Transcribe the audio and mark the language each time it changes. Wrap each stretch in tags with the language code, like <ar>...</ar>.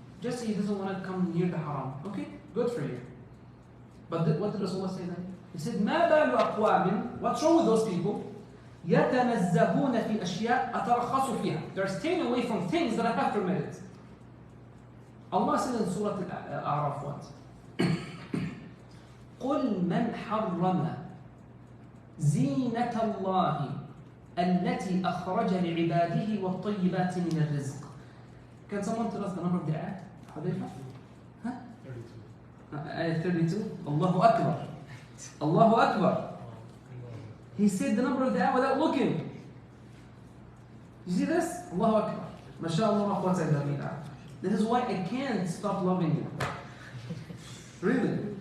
<en>Just he doesn't want to come near the haram. Okay, good for you. But what did Rasulullah say then? He said,</en> <ar>مَا بَالُ أَقْوَامٍ,</ar> <en>what's wrong with those people?</en> <ar>يَتَنَزَّهُونَ فِي أَشْيَاء أَتَرَخَصُ فِيهَا.</ar> <en>They're staying away from things that I have permitted. Allah said in Surah Al-A'raf what?</en> <ar>قُلْ مَنْ حَرَّمَ زِينَةَ اللَّهِ التي أخرج لعباده والطيبات من الرزق.</ar> <en>Can someone tell us the number of the ayah? Hadith? Huh? 32. Ayah 32. Allahu Akbar. Allahu Akbar. He said the number of the ayah without looking. You see this? Allahu Akbar. MashaAllah wa quwwata illa billah. This is why I can't stop loving you. Really.</en>